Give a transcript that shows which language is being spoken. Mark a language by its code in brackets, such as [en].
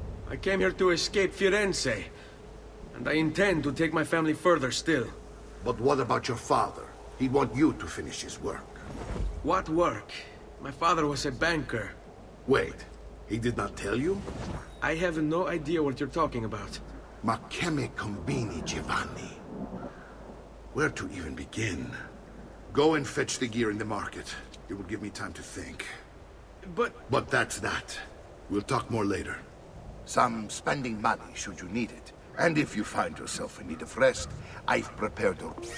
[en] I came here to escape Firenze. And I intend to take my family further still. But what about your father? He'd want you to finish his work. What work? My father was a banker. Wait, he did not tell you? I have no idea what you're talking about. [it] Ma che me combini, Giovanni? [en] Where to even begin? Go and fetch the gear in the market. It will give me time to think. But that's that. We'll talk more later. Some spending money should you need it. And if you find yourself in need of rest, I've prepared a...